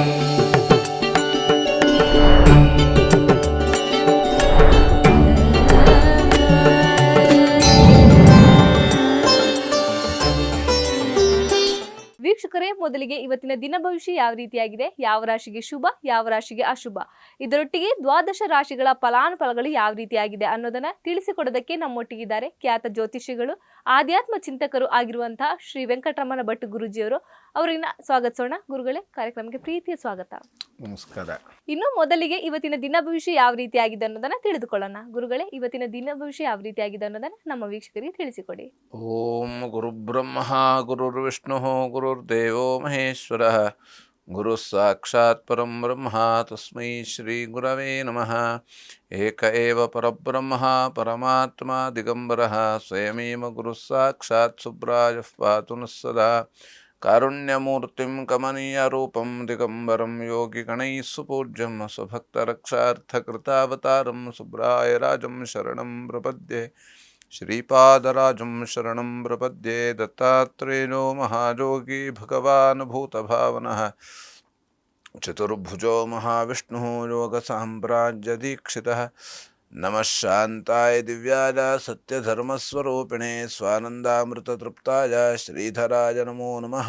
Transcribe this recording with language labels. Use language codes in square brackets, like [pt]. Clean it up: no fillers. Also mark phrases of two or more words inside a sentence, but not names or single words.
[kn] ವೀಕ್ಷಕರೇ, ಮೊದಲಿಗೆ ಇವತ್ತಿನ ದಿನ ಭವಿಷ್ಯ ಯಾವ ರೀತಿಯಾಗಿದೆ, ಯಾವ ರಾಶಿಗೆ ಶುಭ, ಯಾವ ರಾಶಿಗೆ ಅಶುಭ, ಇದರೊಟ್ಟಿಗೆ ದ್ವಾದಶ ರಾಶಿಗಳ ಫಲಾನುಫಲಗಳು ಯಾವ ರೀತಿಯಾಗಿದೆ ಅನ್ನೋದನ್ನ ತಿಳಿಸಿಕೊಡೋದಕ್ಕೆ ನಮ್ಮೊಟ್ಟಿಗಿದ್ದಾರೆ ಖ್ಯಾತ ಜ್ಯೋತಿಷಿಗಳು, ಆಧ್ಯಾತ್ಮ ಚಿಂತಕರು ಆಗಿರುವಂತಹ ಶ್ರೀ ವೆಂಕಟರಮಣ ಭಟ್ ಗುರುಜಿಯವರು. ಅವರನ್ನ ಸ್ವಾಗತಿಸೋಣ. ಗುರುಗಳೇ, ಕಾರ್ಯಕ್ರಮಕ್ಕೆ ಪ್ರೀತಿಯ ಸ್ವಾಗತ. ನಮಸ್ಕಾರ. ಇನ್ನು ಮೊದಲಿಗೆ ಇವತ್ತಿನ ದಿನ ಭವಿಷ್ಯ ಯಾವ ರೀತಿಯಾಗಿದೆ ಅನ್ನೋದನ್ನ ತಿಳಿದುಕೊಳ್ಳೋಣ. ಗುರುಗಳೇ, ಇವತ್ತಿನ ದಿನ ಭವಿಷ್ಯ ಯಾವ ರೀತಿಯಾಗಿದೆ ಅನ್ನೋದನ್ನ ನಮ್ಮ ವೀಕ್ಷಕರಿಗೆ ತಿಳಿಸಿಕೊಡಿ. [sa] ಓಂ ಗುರು ಬ್ರಹ್ಮ ಗುರುರ್ ವಿಷ್ಣು ಗುರುರ್ದೇವೋ ಮಹೇಶ್ವರ ಗುರು ಸಾಕ್ಷಾತ್ ಪರಂ ಬ್ರಹ್ಮ ತಸ್ಮೈ ಶ್ರೀ ಗುರವೇ ನಮಃ. ಏಕ ಏವ ಪರಬ್ರಹ್ಮ ಪರಮಾತ್ಮ ದಿಗಂಬರಃ ಸ್ವಯಮೇವ ಗುರು ಸಾಕ್ಷಾತ್ ಸುಬ್ರಾಯ ಪಾತು ನಃ ಸದಾ. ಕಾರುಣ್ಯಮೂರ್ತಿಂ ಕಮನೀಯ ರೂಪಂ ದಿಗಂಬರಂ ಯೋಗಿ ಗಣೈಃ ಸುಪೂಜ್ಯಂ ಸ್ವಭಕ್ತರಕ್ಷಾರ್ಥಕೃತಾವತಾರಂ ಸುಬ್ರಾಯ ರಾಜಂ ಶರಣಂ ಪ್ರಪದ್ಯೆ. ಶ್ರೀಪಾದರಾಜಂ ಶರಣಂ ಪ್ರಪದ್ಯೆ. ದತ್ತಾತ್ರೇಯೋ ಮಹಾಯೋಗಿ ಭಗವಾನ್ ಭೂತಭಾವನಃ ಚತುರ್ಭುಜೋ ಮಹಾವಿಷ್ಣುಃ ಯೋಗ ಸಾಮ್ರಾಜ್ಯ ದೀಕ್ಷಿತಃ. ನಮಃ ಶಾಂತಾಯ ದಿವ್ಯಾಯ ಸತ್ಯಧರ್ಮಸ್ವರೂಪಿಣೆ ಸ್ವಾನಂದಾಮೃತತೃಪ್ತಾಯ ಶ್ರೀಧರಾಯ ನಮೋ ನಮಃ.